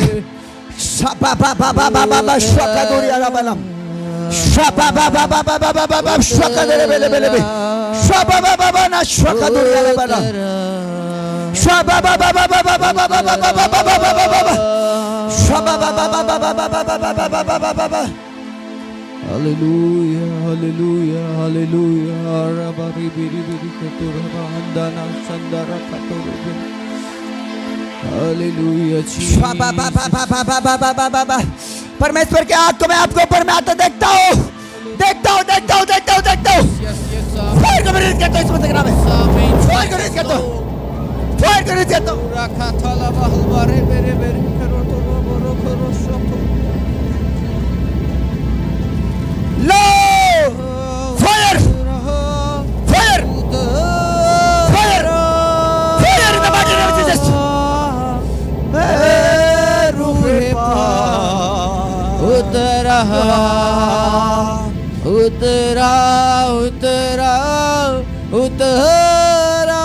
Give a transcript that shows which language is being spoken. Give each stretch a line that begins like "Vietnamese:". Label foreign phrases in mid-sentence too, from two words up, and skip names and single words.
Hindi: शाबा बा बा बा बा बा बा शका दूरिया रबाला शाबा बा बा बा बा बा बा बा शका दे बेले बेले बे शाबा बा बा बा ना शका दूरिया रबाला शाबा बा बा बा बा बा बा बा बा बा बा बा बा बा बा शाबा बा बा बा बा बा बा बा बा बा बा बा बा बा बा। हालेलुया हालेलुया हालेलुया रबारी बिरी बिरी कतुरा अंदाना संदरा कतुरा हालेलुया शाबा बा बा बा बा बा बा बा बा बा। परमेश्वर के आग को मैं आपके ऊपर में आता देखता हूँ, देखता हूँ, देखता हूँ, देखता हूँ, देखता हूँ। फायर को रिलीज करता हूँ इस मसीह के नाम में। फायर को रिलीज करता हूँ, फायर को रिलीज करता हूँ। रखा थाला बहलवारे बेरे बेरे करो तो रो करो शोको
English: lo fire fire fire fire in the mighty name of Jesus.
Hindi: उतरा उतरा उतरा उतरा।